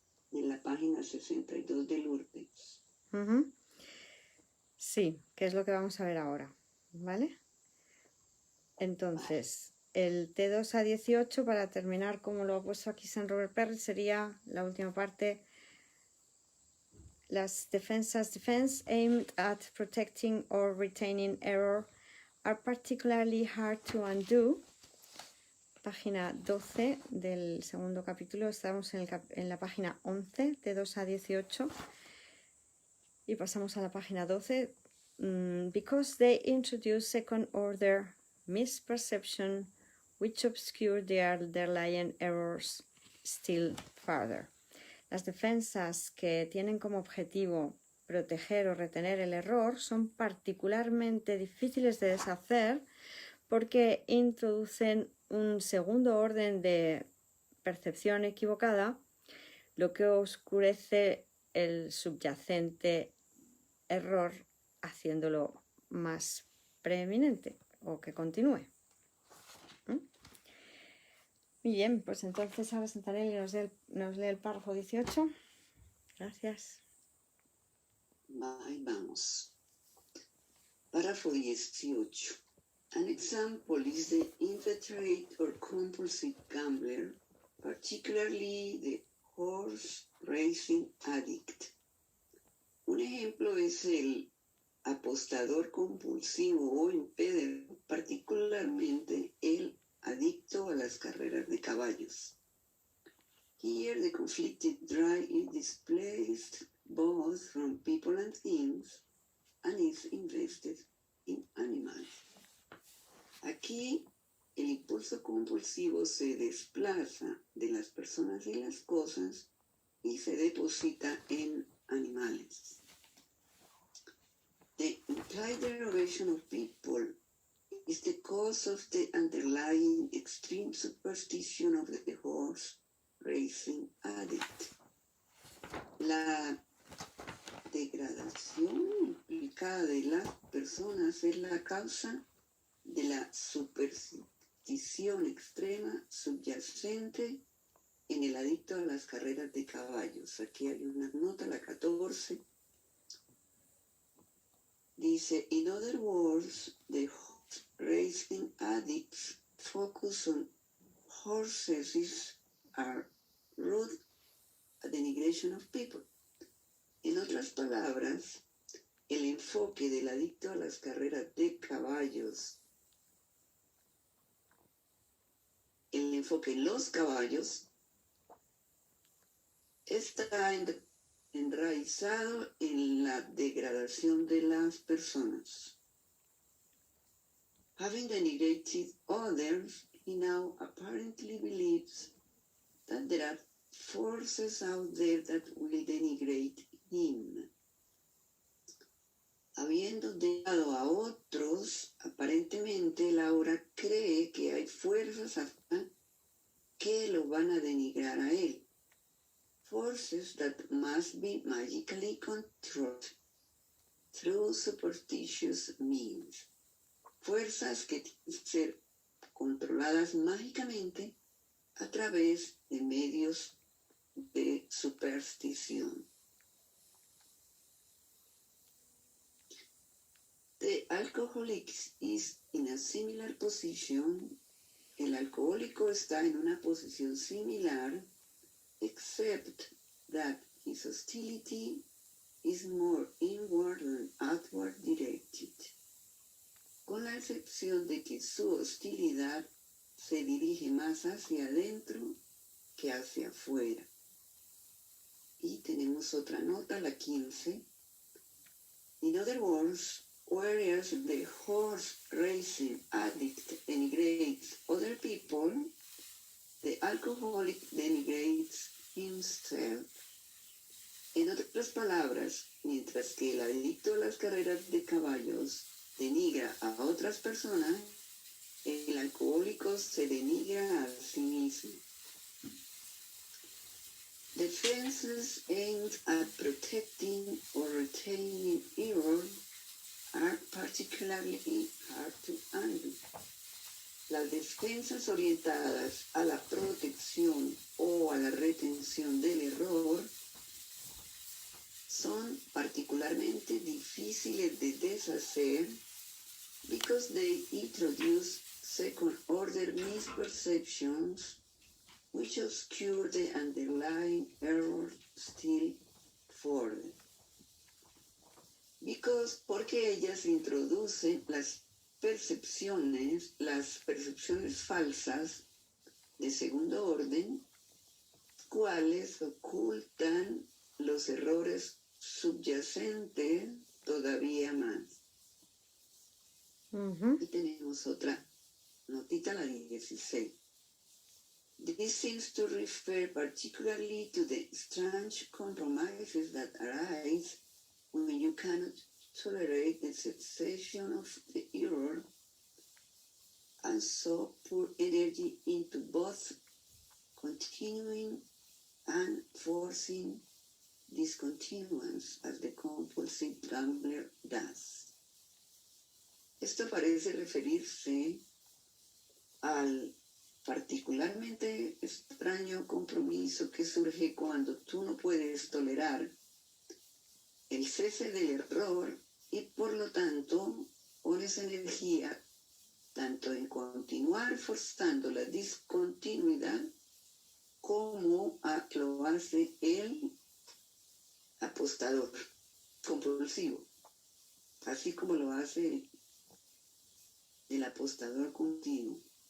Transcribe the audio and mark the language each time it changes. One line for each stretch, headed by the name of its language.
Spanish: En la página 62 de Lourdes. Sí, que es lo que vamos a ver ahora, ¿vale? Entonces, el T2A18, para terminar como lo ha puesto aquí San Robert Perry, sería la última parte, las defensas
English: defense aimed at protecting or retaining error are particularly hard to undo.
Spanish: Página 12 del segundo capítulo, estamos en la página 11 de 2 a 18 y pasamos a la página 12.
English: Because they introduce second order misperception which obscure the underlying errors still further.
Spanish: Las defensas que tienen como objetivo proteger o retener el error son particularmente difíciles de deshacer porque introducen un segundo orden de percepción equivocada, lo que oscurece el subyacente error haciéndolo más preeminente o que continúe. Muy bien, pues entonces ahora Santanelli nos lee el párrafo 18. Gracias. Ahí vamos. Párrafo 18.
English: An example is the inveterate or compulsive gambler, particularly the horse racing addict.
Spanish: Un ejemplo es el apostador compulsivo o empedernido, particularmente el adicto a las carreras de caballos.
English: Here the conflicted drive is displaced both from people and things and is invested in animals.
Spanish: Aquí el impulso compulsivo se desplaza de las personas y las cosas y se deposita en animales.
English: The implied derivation of people is the cause of the underlying extreme superstition of the horse racing addict.
Spanish: La degradación implicada de las personas es la causa de la superstición extrema subyacente en el adicto a las carreras de caballos. Aquí hay una nota, la 14. Dice,
English: in other words, the racing addicts focus on horses are rude denigration of people.
Spanish: En otras palabras, el enfoque del adicto a las carreras de caballos, el enfoque en los caballos, está enraizado en la degradación de las personas.
English: Having denigrated others, he now apparently believes that there are forces out there that will denigrate him.
Spanish: Habiendo dejado a otros, aparentemente Laura cree que hay fuerzas afuera que lo van a denigrar a él.
English: Forces that must be magically controlled through superstitious means.
Spanish: Fuerzas que tienen que ser controladas mágicamente a través de medios de superstición.
English: The alcoholic is in a similar position.
Spanish: El alcohólico está en una posición similar,
English: except that his hostility is more inward than outward directed.
Spanish: Con la excepción de que su hostilidad se dirige más hacia adentro que hacia afuera. Y tenemos otra nota, la 15.
English: In other words, whereas the horse racing addict denigrates other people, the alcoholic denigrates himself.
Spanish: En otras palabras, mientras que el adicto a las carreras de caballos denigra a otras personas, el alcohólico se denigra a sí mismo.
English: Defenses aimed at protecting or retaining error are particularly hard to undo.
Spanish: Las defensas orientadas a la protección o a la retención del error son particularmente difíciles de deshacer
English: because they introduce second-order misperceptions which obscure the underlying error still further.
Spanish: Porque ellas introducen las percepciones falsas de segundo orden, cuales ocultan los errores subyacentes todavía más. Y tenemos otra notita, la 16.
English: This seems to refer particularly to the strange compromises that arise when you cannot tolerate the cessation of the error and so pour energy into both continuing and forcing discontinuance as the compulsive gambler does.
Spanish: Esto parece referirse al particularmente extraño compromiso que surge cuando tú no puedes tolerar el cese del error y por lo tanto pones energía tanto en continuar forzando la discontinuidad como lo hace el apostador compulsivo, así como lo hace el apostador continuo.